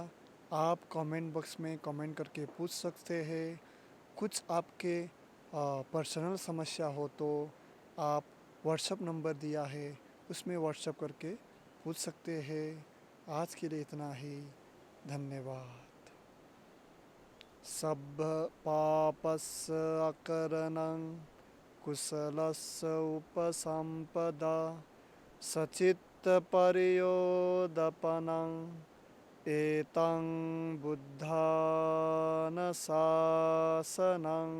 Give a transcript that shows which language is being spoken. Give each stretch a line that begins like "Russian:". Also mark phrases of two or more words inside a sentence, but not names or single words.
Hindi: आप
English: comment box
Hindi: में कमेंट करके पूछ सकते हैं। कुछ आपके पर्सनल समस्या हो तो आप व्हाट्सएप नंबर दिया है, उसमें व्हाट्सएप करके पूछ सकते हैं। आज के लिए इतना ही। धन्यवाद।
Pali: सब्ब पापस्य अकरणं कुशलस्य उपसम्पदा सचित्तपर्योदपनं एतं बुद्धानुशासनं।